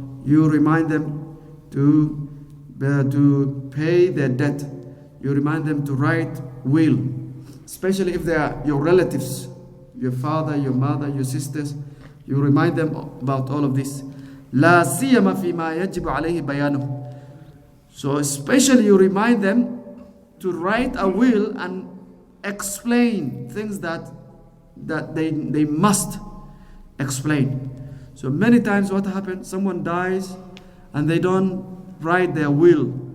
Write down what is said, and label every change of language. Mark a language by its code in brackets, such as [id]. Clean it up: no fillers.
[en] You remind them to pay their debt. You remind them to write will, especially if they are your relatives, your father, your mother, your sisters. You remind them about all of this. [ar] لا سيما فيما يجب عليه بيانه. [en] So especially you remind them to write a will and explain things that they must explain. So many times what happens, someone dies and they don't write their will.